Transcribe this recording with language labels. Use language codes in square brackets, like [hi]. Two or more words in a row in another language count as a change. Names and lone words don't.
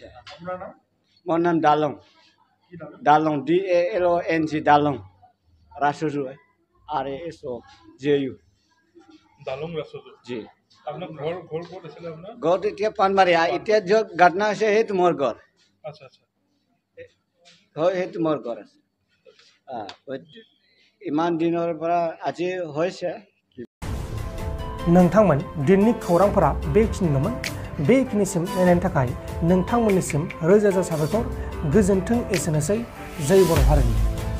[as] মোৰ নাম ডালং DALONG ডালং ৰাসজু RASOJU জি ঘৰ এতিয়া পানবাৰী এতিয়া য'ত ঘটনা হৈছে সেইটো মোৰ ঘৰ সেইটো মোৰ ঘৰ আছে ইমান দিনৰ পৰা আজি হৈছে। [brx] नोंथांमोन दिननि खौरांफोरा बेखिनिल'मोन बेखिनिसिम नायनायनि थाखाय नोंथांमोननिसिम रोजा रोजा साबायखर गोजोन्थों एसेनोसै जय बर' हारिनि।